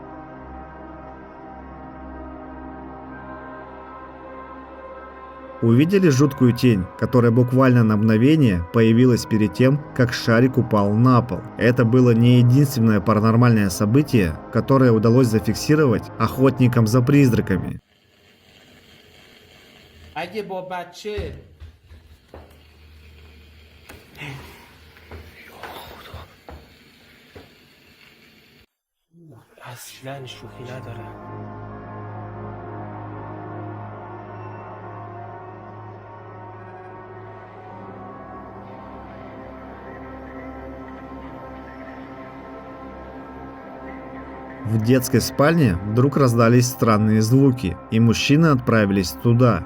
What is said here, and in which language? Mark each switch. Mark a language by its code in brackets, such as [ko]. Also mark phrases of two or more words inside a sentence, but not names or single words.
[ru] Увидели жуткую тень, которая буквально на мгновение появилась перед тем, как шарик упал на пол. Это было не единственное паранормальное событие, которое удалось зафиксировать охотникам за призраками. [fa] اگه با بچه اصلا شوخی نداره [ru] В детской спальне вдруг раздались странные звуки, и мужчины отправились туда.